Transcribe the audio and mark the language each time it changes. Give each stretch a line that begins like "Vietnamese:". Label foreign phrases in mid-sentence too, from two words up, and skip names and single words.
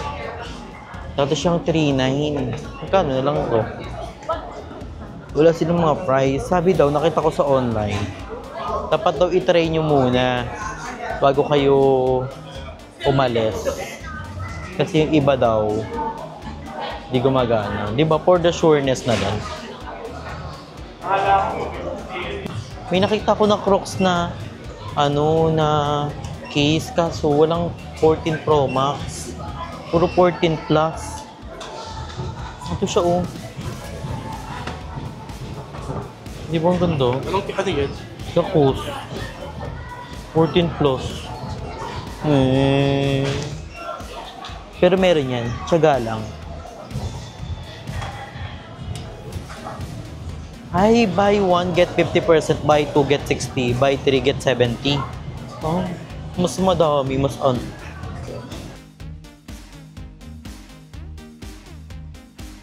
Filipino: Dati siyang 3.9. Magkano na lang ito? Wala silang mga price. Sabi daw, nakita ko sa online. Dapat daw i-try nyo muna bago kayo umalis. Kasi yung iba daw, di gumagana. Di ba?
English: For the sureness na lang.
Filipino: May nakita ko na Crocs na na case kaso walang 14 Pro Max. Puro 14 Plus. Ito siya oh. Di ba ang ganda? Anong ano yan? Kakos. 14 plus. Pero meron yan. Tiyaga lang. Ay,
English: buy 1, get 50%. Buy 2, get 60. Buy 3, get 70.
Filipino: Oh, mas madami. Mas